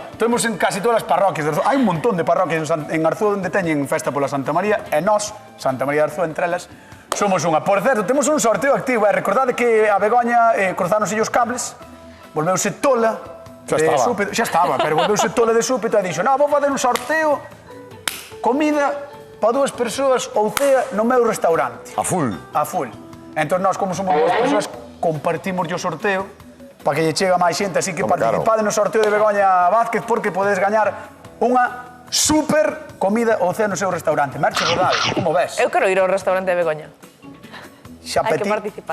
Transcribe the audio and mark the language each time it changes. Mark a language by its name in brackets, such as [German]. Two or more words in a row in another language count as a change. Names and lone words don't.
[Galician] Temos en casi todas as parroquias de Arzúa. Hai un montón de parroquias en Arzúa onde teñen festa pola Santa María, e nós, Santa María de Arzúa, entre elas, somos unha. Por certo, temos un sorteo activo. Recordade que a Begoña cruzáronse os cables, volveuse tola de súpeto. Xa estaba, pero volveuse tola de súpeto e dixo: "No, vou fazer un sorteo, comida para 2 persoas ou cea no meu restaurante." A full. A full. Entón, nós, como somos 2 persoas, compartimos o sorteo para que lle chega máis xente. Así que participade no sorteo de Begoña Vázquez porque podes gañar unha super comida ou cea no seu restaurante. Merche Rodal, como ves? Eu quero ir ao restaurante de Begoña. Hai que participar.